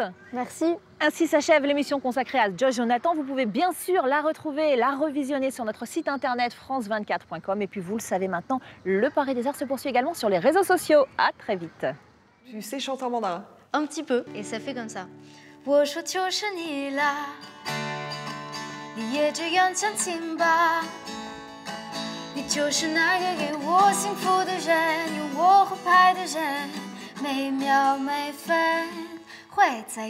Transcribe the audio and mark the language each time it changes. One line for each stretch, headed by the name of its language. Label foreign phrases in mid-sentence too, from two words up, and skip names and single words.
French: Merci. Ainsi s'achève l'émission consacrée à Joyce Jonathan. Vous pouvez bien sûr la retrouver et la revisionner sur notre site internet france24.com. Et puis vous le savez maintenant, le Paris des Arts se poursuit également sur les réseaux sociaux. À très vite. Tu sais chanter en mandarin? Un petit peu, et ça fait comme ça.
Chinese: 我说就是你啦，你也这样相信吧。你就是那个给我幸福的人，有我合拍的人，每秒每分会在一起。